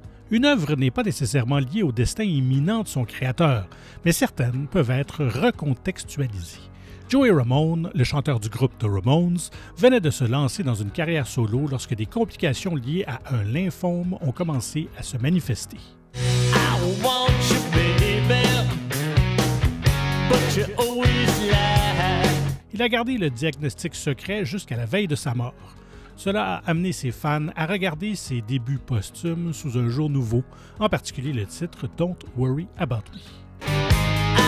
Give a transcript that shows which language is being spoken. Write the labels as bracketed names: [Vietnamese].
[French] Une œuvre n'est pas nécessairement liée au destin imminent de son créateur, mais certaines peuvent être recontextualisées. Joey Ramone, le chanteur du groupe The Ramones, venait de se lancer dans une carrière solo lorsque des complications liées à un lymphome ont commencé à se manifester. [English] I want you, baby, but you always lie. [French] Il a gardé le diagnostic secret jusqu'à la veille de sa mort. Cela a amené ses fans à regarder ses débuts posthumes sous un jour nouveau, en particulier le titre Don't Worry About Me.